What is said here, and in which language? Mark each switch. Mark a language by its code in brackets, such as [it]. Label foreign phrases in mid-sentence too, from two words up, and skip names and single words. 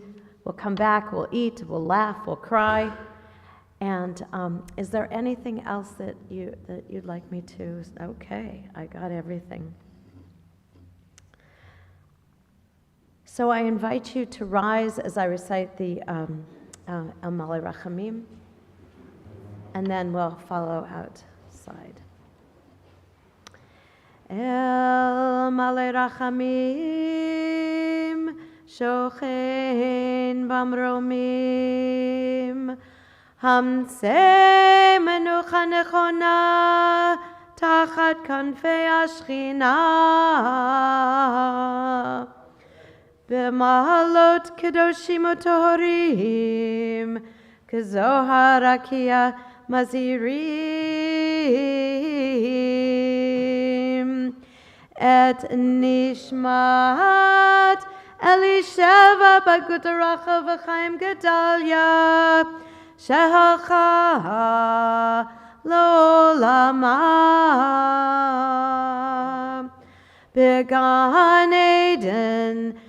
[en] We'll come back, we'll eat, we'll laugh, we'll cry. And is there anything else that you'd like me to? Okay, I got everything. So I invite you to rise as I recite the [he] אל מלא רחמים, [en] and then we'll follow outside. [he] אל מלא רחמים, שוכן במרומים, המצא מנוחה נכונה, תחת כנפי השכינה, במעלות קדושים וטהורים, כזוהר הרקיע מזהירים, את נשמת אלישבע בגוטרכה וחיים גדליה, שהלכה לעולמה, בגן עדן